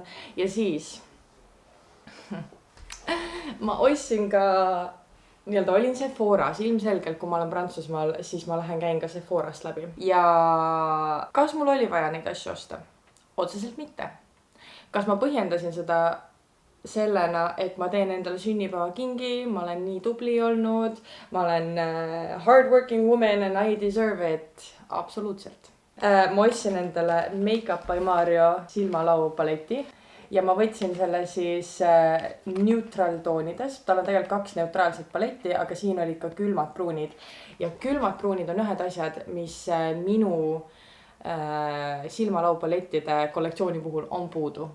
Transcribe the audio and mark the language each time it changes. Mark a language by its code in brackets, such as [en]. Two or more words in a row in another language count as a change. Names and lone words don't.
[et] Ja siis ma ostsin ka, nii-öelda olin Sephoras, ilmselgelt kui ma olen Prantsusmaal, siis ma käin ka Sephorast läbi. Ja kas mul oli vaja neid asju osta? Otseselt mitte. Kas ma põhjendasin seda sellena, et ma teen endale sünnipäeva kingi, ma olen nii tubli olnud, ma olen [en] hardworking woman and I deserve it. [et] Absoluutselt. Ma ostsin endale Make Up by Mario silmalau paleti ja ma võtsin selle siis neutral toonides. Tal on tegelikult 2 neutraalset paletti, aga siin olid ka külmad pruunid. Ja külmad pruunid on ühed asjad, mis minu silmalaupalettide kollektsiooni puhul on puudu.